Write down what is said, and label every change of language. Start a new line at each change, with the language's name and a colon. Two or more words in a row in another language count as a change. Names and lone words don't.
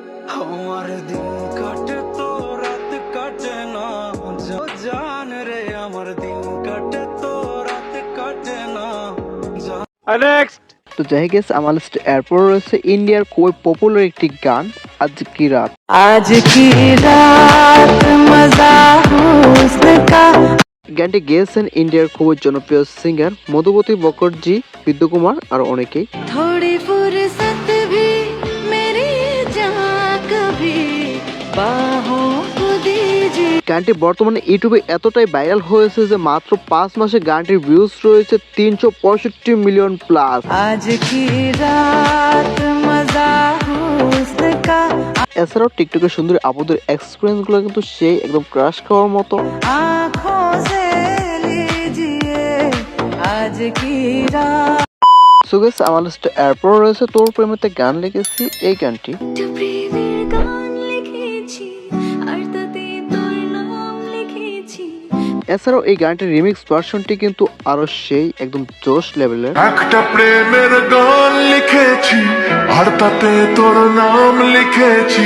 Bangla: তো যাই গেছে, আমার লিস্টে এরপর রয়েছে ইন্ডিয়ার খুবই পপুলার একটি গান আজ কি রাত।
Hindi: आज की रात मजा हुस्न का।
Bangla: গানটি গেয়েছেন ইন্ডিয়ার খুবই জনপ্রিয় সিঙ্গার মধুবতী বকরজি, বিদ্যু কুমার আর অনেকেই।
Hindi: थोड़ी फुर्सत भी मेरी जहाँ कभी बाहों को दीजिए।
Bangla: গানটি বর্তমানে ইউটিউবে এতটাই ভাইরাল হয়েছে যে মাত্র 5 মাসে গানটির ভিউজ রয়েছে 365
English: million plus.
Hindi: आज की रात मजा हुस्न का।
Bangla: এছাড়াও টিকটকে সুন্দরী আপুদের এক্সপিরিয়েন্স গুলো কিন্তু সেই একদম ক্রাশ খাওয়ার মতো।
Hindi: आँखों से लीजिए आज की रात।
English: so guys,
Bangla: আমার লিস্টে এরপর রয়েছে তোর প্রেমেতে গান লিখেছি এই গানটি। এছাড়াও এই গানটির রিমিক্স ভার্সনটি কিন্তু আরো সেই একদম জোশ লেভেলের। একটা প্রেমের গান লিখেছি আর তাতে তোর নাম লিখেছি।